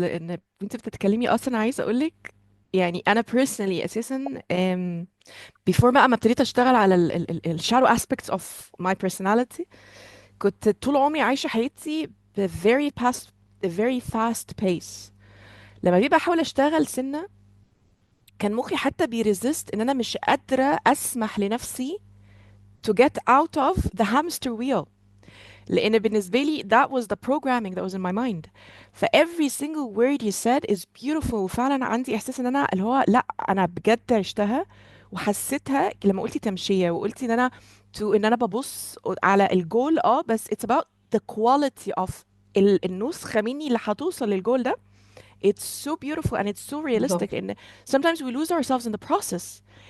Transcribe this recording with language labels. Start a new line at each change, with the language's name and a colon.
Arabic: لأن انت بتتكلمي أصلا عايزة أقولك، يعني أنا personally أساسا before بقى ما ابتديت أشتغل على ال shadow aspects of my personality، كنت طول عمري عايشة حياتي ب very fast pace. لما بيبقى أحاول أشتغل سنة، كان مخي حتى بيريزست إن أنا مش قادرة أسمح لنفسي
English: to get out of the hamster wheel.
Arabic: لأن بالنسبة لي
English: that was the programming that was in my mind. ف every single word you said is beautiful.
Arabic: وفعلا عندي إحساس إن أنا اللي هو لأ، أنا بجد عشتها وحسيتها لما قلتي تمشية وقلتي إن أنا إن أنا ببص على الجول. بس
English: it's about the quality of
Arabic: النسخة مني اللي هتوصل للجول ده.
English: It's so beautiful and it's so realistic.
Arabic: بالظبط.
English: إن sometimes we lose ourselves in the process.